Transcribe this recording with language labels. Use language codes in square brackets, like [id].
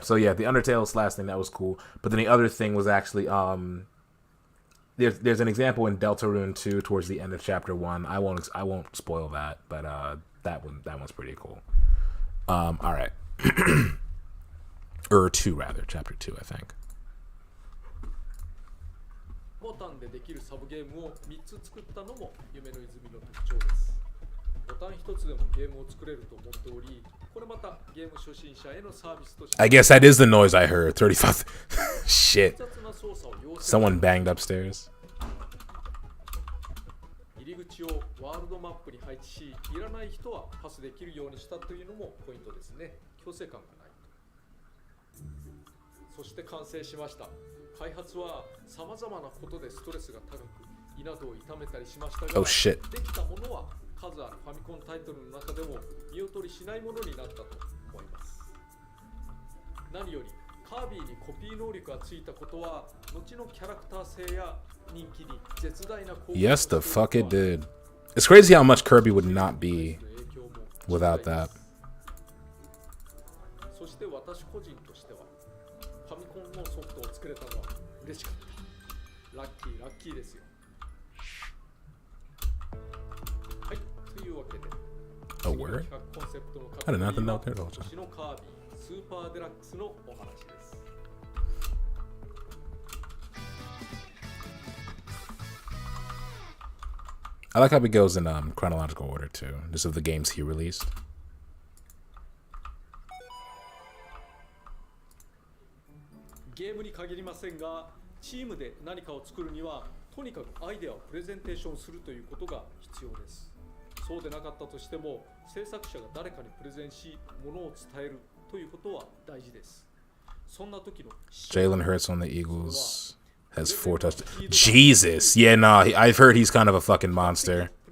[en] So yeah, the Undertale / thing, that was cool. But then the other thing was actually there's an example in Deltarune 2 towards the end of chapter 1. I won't spoil that, but that one's pretty cool. All right. Or 2 rather, chapter 2, I think. [ja] ボタンでできるサブゲームを3つ作ったのも夢の泉の特徴です。ボタン1つでもゲームを作れると思っており、これまたゲーム初心者へのサービスとして [en] I guess that is the noise I heard. 35 Shit. Someone banged upstairs. [ja] 入り口をワールドマップに配置し、いらない人はパスできるようにしたというのもポイントですね。強制感がない。そして完成しました。開発は様々なことでストレスが高く、稲戸を痛めたりしましたが、 [en] Oh shit. [ja] できたものは数あるファミコンタイトルの中でも見劣りしないものになったと思います。何よりカービィにコピー能力がついたことは後のキャラクター性や人気に絶大な貢献を [en] Yes, the fuck it did. It's crazy how much Kirby would not be without that. [ja] そして私個人としてはファミコンのソフトを作れたのは嬉しかった。ラッキーですよ。はい、というわけで [en] A word? I did not know there. [ja] 今年のカービィスーパーデラックスのお話です。 [en] I like how it goes in chronological order too, just of the games he released. [ja] 限りませんが、チームで何かを作るにはとにかくアイデアをプレゼンテーションするということが必要です。そうでなかったとしても、制作者が誰かにプレゼンし、ものを伝えるということは大事です。そんな時の [en] Jalen Hurts on the Eagles has 4 touchdowns. Jesus, yeah, nah, I've heard he's kind of a fucking monster.